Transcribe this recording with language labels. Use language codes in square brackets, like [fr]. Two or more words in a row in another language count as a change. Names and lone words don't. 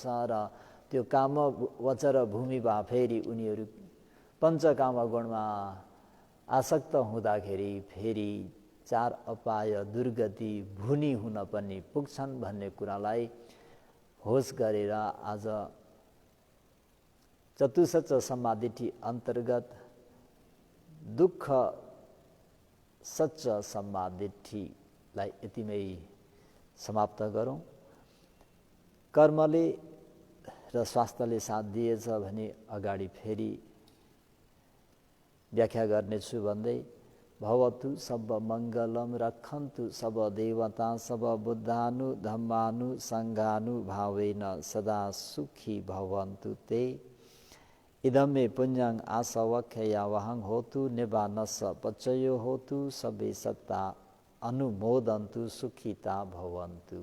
[ne] र त्यो कामवचर भूमिमा फेरि उनीहरू पञ्चकाम गुणमा आसक्त हुँदाखेरि फेरि चार अपाय दुर्गति भुनी हुन पनि पुग्छन् भन्ने कुरालाई होस गरेर आज चतुसच्च सम्मादिठी अन्तर्गत दुःख सच्च सम्मादिठीलाई यतिमै समाप्त गरौँ। कर्मले र स्वास्थ्यले साथ दिएछ भने अगाडि फेरि व्याख्या गर्नेछु भन्दै [pi] भवतु सब मङ्गलम रक्षन्तु सब देवता सब बुद्धानु धम्मानु सङ्घानु भावेन सदा सुखी भवन्तु ते। इदं मे पुण्यं आसवख्यया वहं होतु निबानस पचयो होतु सबे सत्ता अनुमोदन्तु सुखिता भवन्तु।